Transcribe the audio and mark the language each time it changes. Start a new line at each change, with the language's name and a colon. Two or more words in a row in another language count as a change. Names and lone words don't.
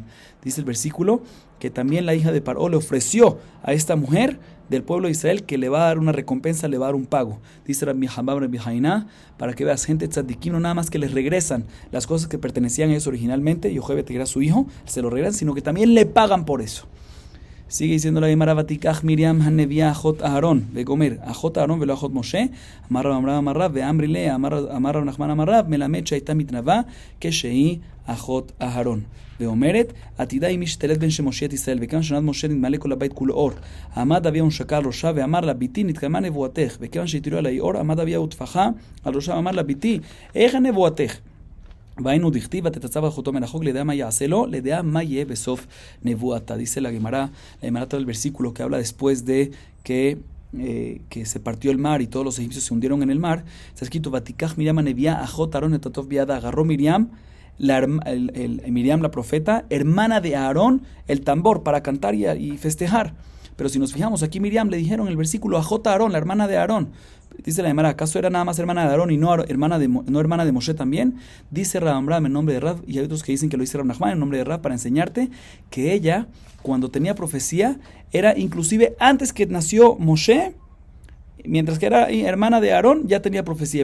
Spanish: Dice el versículo que también la hija de Paró le ofreció a esta mujer del pueblo de Israel que le va a dar una recompensa, le va a dar un pago. Dice Rabbi Hamam Rabbi Haina, para que veas gente tzadikim, no nada más que les regresan las cosas que pertenecían a ellos originalmente, Yochebed que era su hijo, se lo regresan, sino que también le pagan por eso. Sigue diciendo la Gemara,
Hebrew: ותקח מרים הנביאה אחות אהרן וגומר אחות אהרן ולא אחות משה אמר רב אמר רב ואמרי לה אמר רב נחמן אמר רב מלמד שהיתה מתנבאה, כשהיא אחות אהרון. ואומרת, עתידה היא משתלט בין שמשה את ישראל, וכיוון שנד משה נתמלא כל הבית כולו אור. עמד אביה ונשקה על ראשה, ואמר לה, ביתי נתקיימה נבואתך, וכיוון שהתירו עלי אור, עמד אביה וטפחה על ראשה, ואמר לה, ביתי, איך נבואתך? והיינו דכתיב, ותתצב אחותו מן החוק, לדעה מה יעשה לו, לדעה מה יהיה בסוף נבואתה.
Spanish: Dice la Gemara todo el versículo que habla después de que se partió el mar y todos los egipcios se hundieron en el mar. Está escrito,
Hebrew: ותקח מרים הנביאה אחות אהרן את התף בידה.
Spanish: Agarró Miriam, Miriam la profeta, hermana de Aarón, el tambor para cantar y festejar. Pero si nos fijamos, aquí Miriam le dijeron en el versículo
Hebrew: אחות אהרן,
Spanish: la hermana de Aarón. Dice la Gemara, ¿acaso era nada más hermana de Aarón y no hermana de Moshe también? Dice Rabam en nombre de Rab, y hay otros que dicen que lo dice Rab Nachman en nombre de Rab, para enseñarte que ella, cuando tenía profecía, era inclusive antes que nació Moshe, mientras que era hermana de Aarón, ya tenía profecía.